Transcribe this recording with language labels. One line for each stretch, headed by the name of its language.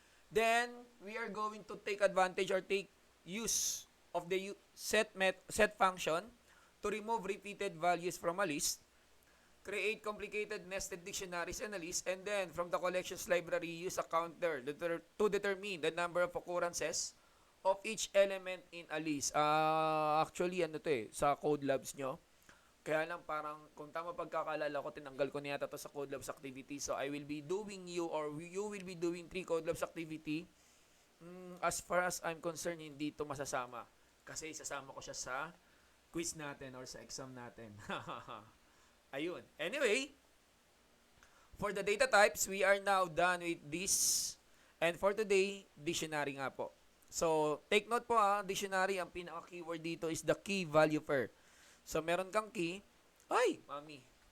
English: Then, we are going to take advantage or take use of the set function to remove repeated values from a list, create complicated nested dictionaries in a list, and then from the collections library, use a counter to determine the number of occurrences of each element in a list.
Filipino: Actually, sa code labs nyo. Kaya lang parang, kung tama pagkakalala ko, tinanggal ko niya to sa Code Labs activity.
English: So, I will be doing you will be doing 3 Code Labs activity. As far as I'm concerned,
Filipino: hindi to masasama. Kasi sasama ko siya sa quiz natin or sa exam natin. Ayun.
English: Anyway, for the data types, we are now done with this.
Filipino: And for today, dictionary nga po. So, take note po dictionary, ang pinaka-keyword dito
English: is the key value pair.
Filipino: So, meron kang key. Ay, mami.